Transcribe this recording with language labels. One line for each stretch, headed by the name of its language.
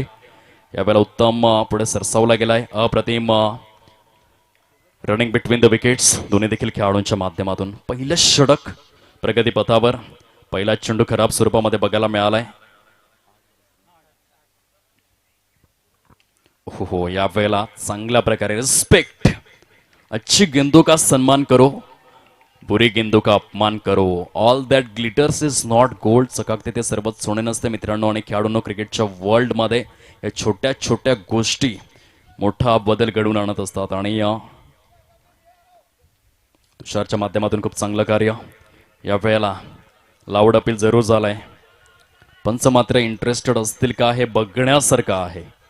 Marathi: यावेळेला उत्तम पुढे सरसावला गेलाय. अप्रतिम रनिंग बिटवीन द विकेट्स दोन्ही देखील खेळाडूंच्या माध्यमातून. पहिलं षटक प्रगतीपथावर. पहिला चेंडू खराब स्वरूपामध्ये बघायला मिळालाय. हो यावेळेला चांगल्या प्रकारे रिस्पेक्ट.
Hindi: अच्छी गेंदों का सन्मान करो, बुरी गेंदों का अपमान करो.
English: All that glitters is not gold.
Marathi: चकाकते ते सर्वच सोने नसते मित्रांनो. आणि खेळाडूंनो क्रिकेटच्या वर्ल्ड मध्ये या छोट्या छोट्या गोष्टी मोठा बदल घडवून आणत असतात. आणि तुषारच्या माध्यमातून खूप चांगलं कार्य. या वेळेला लाऊड अपील जरूर झालाय. पंच मात्र इंटरेस्टेड असतील का हे बघण्यासारखं आहे.